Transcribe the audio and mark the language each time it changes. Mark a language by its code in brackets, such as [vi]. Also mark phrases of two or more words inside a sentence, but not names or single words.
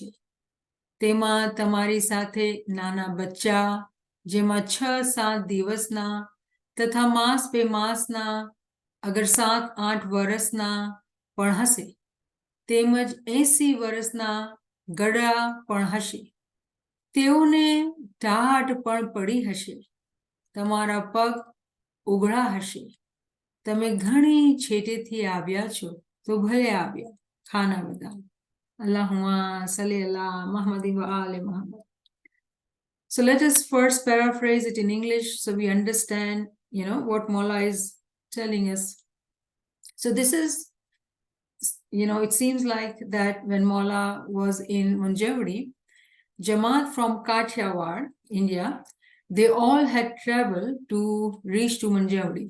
[gu] તેમાં તમારી સાથે નાના બચ્ચા, જેમાં 6-7 દિવસના તથા માસ બે માસના, અગર 7-8 વર્ષના પણ હશે, તેમજ 80 વર્ષના ગડા પણ હશે. તેઓને ટાઢ પણ પડી હશે. તમારા પગ ઉઘડા હશે. તમે ઘણી છેટેથી આવ્યા છો, તો ભલે આવ્યા. ખાના બધા. [ar] اللهم صل على محمد وآل محمد. [en] So let us first paraphrase it in English so we understand what Mola is telling us. So this is, it seems like that when Mola was in Manjari, Jamaat from Kathiawar, India, they all had traveled to reach to Manjari.